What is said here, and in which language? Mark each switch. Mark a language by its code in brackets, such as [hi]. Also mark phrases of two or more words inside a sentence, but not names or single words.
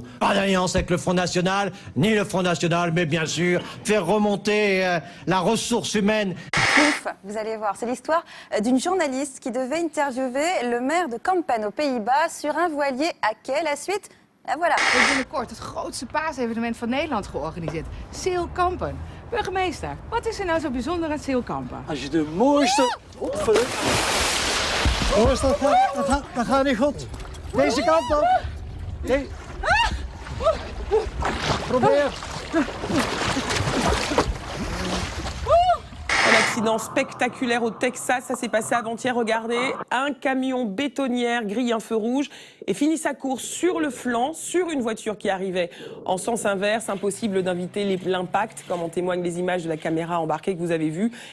[fr] Pas d'alliance avec le Front National, ni le Front National, mais bien sûr faire remonter la ressource humaine. Ouf, vous allez voir, c'est l'histoire d'une journaliste qui devait interviewer le maire de Kampen aux Pays-Bas sur un voilier à quai. La suite, voilà. [nl] We hebben binnenkort het grootste paasevenement van Nederland georganiseerd. Zeilkampen. Burgemeester, wat is er nou zo bijzonder aan Zeilkampen? Als je de mooiste... Jongens, dat gaat niet goed. Deze kant op. Nee. Probeer. [fr] Un accident spectaculaire au Texas, ça s'est passé avant-hier, regardez. Un camion bétonnière grille un feu rouge et finit sa course sur le flanc, sur une voiture qui arrivait en sens inverse. Impossible d'inviter l'impact, comme en témoignent les images de la caméra embarquée que vous avez vues.